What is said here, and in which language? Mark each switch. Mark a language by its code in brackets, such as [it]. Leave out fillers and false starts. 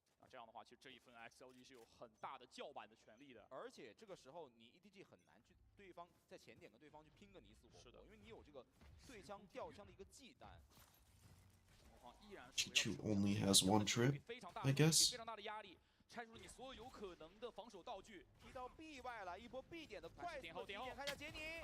[zh] 这样的话，其实这一分 XLG 是有很大的叫板的权利的。而且这个时候你 EDG 很难去对方在前点跟对方去拼个你死我活，因为你有这个对枪吊枪的一个忌惮。 [en] Chichu only has one trip, I guess. [zh] 非常大的压力，拆除了你所有有可能的防守道具。踢到 B 外了，一波 B 点的快速点后，看一下杰尼。